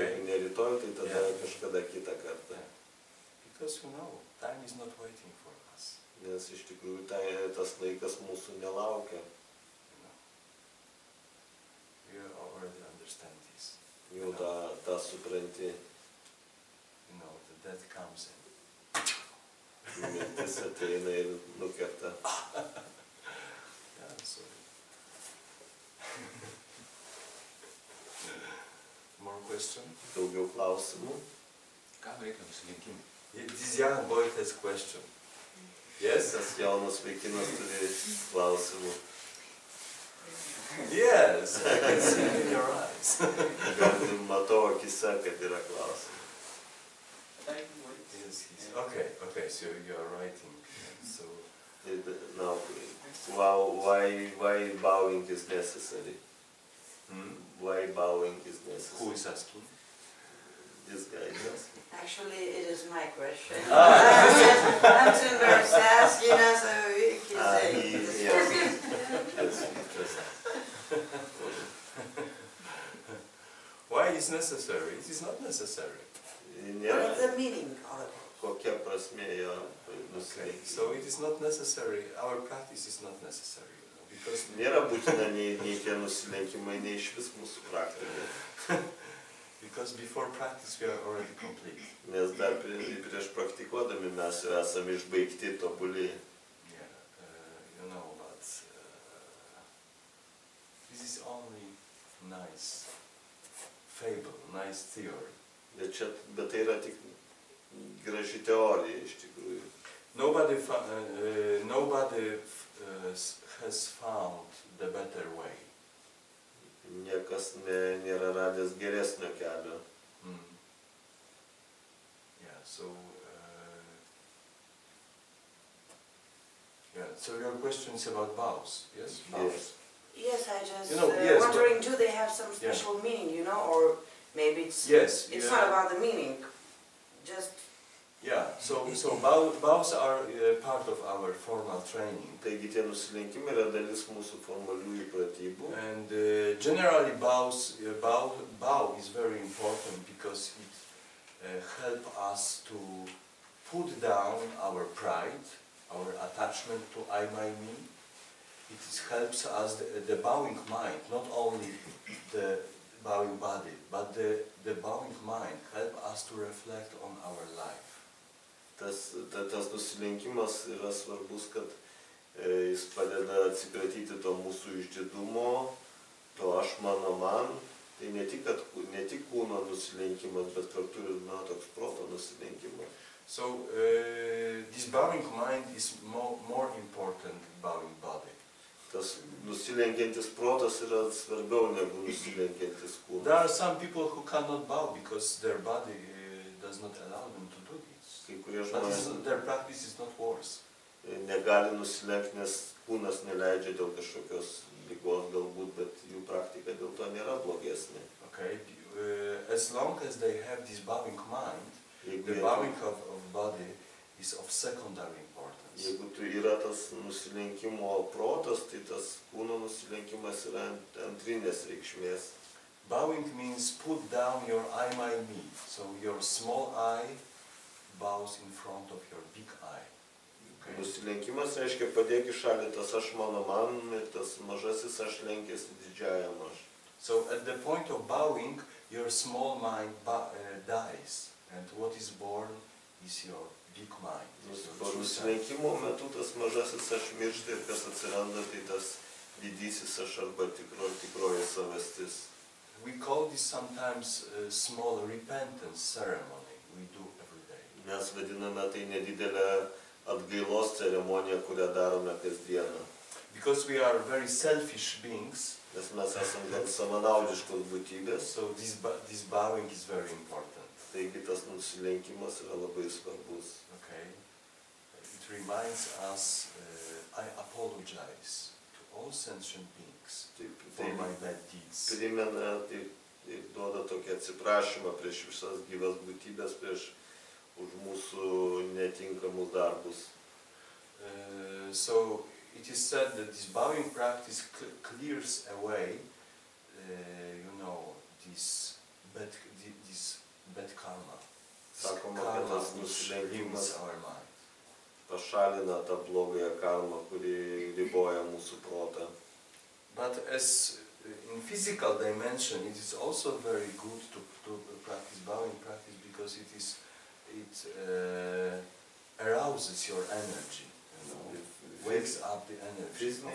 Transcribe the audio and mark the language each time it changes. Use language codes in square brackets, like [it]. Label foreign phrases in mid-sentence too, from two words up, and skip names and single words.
[lt] Jeigu ne rytoj, tai tada kažkada kitą kartą. [en] Because time is not waiting for us. [lt] Nes iš tikrųjų tas laikas mūsų nelaukia. [en] You already understand this. [lt] Jau tą supranti. [en] The death comes in. [lt] Mintis ateina ir nukerta. [en] Yeah, so. More question? [lt] Daugiau klausimų? Ką reikia nusilinkimui? [en] This young boy has question. Yes? [lt] Tas jaunas vaikinas turi klausimų. [en] Yes, I can see it in your eyes. [lt] Matau akise, kad yra klausimų. [en] Yes. Okay, so you are writing. So Now, why bowing is necessary? Why bowing is necessary? who is asking? This guy is asking. Actually, it is my question. I'm too embarrassed to ask, so you can say. Yes, interesting. Why is necessary? It is not necessary. What is the meaning of it? [lt] Kokia prasmė jo nusilenkti. [en] So it is not necessary. Our practice is not necessary, because [lt] Nėra būtina nei tie nusilenkimai, nei iš vis mūsų praktika. [en] because before practice we are already complete. [lt] Nes dar prieš praktikuodami mes jau esame išbaigti, tobuli. [en] Yeah, but this is only nice fable, nice theory. [lt] Bet tai yra tik graži teorija iš tikrųjų. [en] Nobody has found the better way. [lt] Niekas nėra radęs geresnio kelio. [en] Yeah, so your question is about vows, yes? Yes. Yes, I just yes, wondering, do they have some special meaning, or maybe it's not about the meaning, just... Yeah, so vows are part of our formal training. [lt] Taigi tie nusilenkimai yra dalis mūsų formaliųjų pratybų. [en] And generally bow is very important because it helps us to put down our pride, our attachment to I, my, me. It helps us, the bowing mind, not only the bowing body, but the bowing mind helps us to reflect on our life. [lt] Tas nusilenkimas yra svarbus, kad Jis padeda atsikratyti to mūsų išdidumo, to aš mano man. Tai ne tik kūno nusilenkimas, bet kartu ir toks proto nusilenkimas. [en] So this bowing mind is more important than bowing body. [lt] Tas nusilenkiantis protas yra svarbiau negu nusilenkiantis kūnas. [en] There are some people who cannot bow because their body does not allow them to do this. [lt] Kai kurie But žmonės [en] their practice is not worse. [lt] negali nusilenkti, nes kūnas neleidžia dėl kažkokios ligos galbūt, bet jų praktika dėl to nėra blogesnė. [en] Okay, as long as they have this bowing mind, Jeigu the bowing of body is of secondary importance. [lt] Jeigu tu yra tas nusilenkimo protas, tai tas kūno nusilenkimas yra antrinės reikšmės. [en] Bowing means put down your I, my, me. So your small I bows in front of your big I. Okay? [lt] Nusilenkimas reiškia padėk į šalį tas aš mano man ir tas mažasis aš lenkiasi didžiajam aš. [en] So at the point of bowing, your small mind dies, and what is born is your big mind. [lt] Nusilenkimo metu tas mažasis aš miršta ir kas atsiranda, tai tas didysis aš arba tikroji savastis. [en] We call this sometimes a small repentance ceremony we do every day. [lt] Mes vadiname tai nedidelę atgailos ceremoniją, kurią darome kasdieną. [en] Because we are very selfish beings, [lt] Nes mes esame gan savanaudiškos būtybės, [en] so this bowing is very important. [lt] taigi tas nusilenkimas yra labai svarbus. [en] Okay? It reminds us, I apologize to all sentient beings for my bad deeds. [lt] Primena, tai duoda tokį atsiprašymą prieš visas gyvas būtybės, prieš už mūsų netinkamus darbus. [en] So it is said that this bowing practice clears away, this bad karma. [lt] Sakoma, kad Karma tas which nusilenkimas [en] limits our mind. [lt] pašalina tą blogąją karmą, kuri riboja mūsų protą. [en] But as in physical dimension, it is also very good to practice bowing practice because it arouses your energy, wakes up the energy of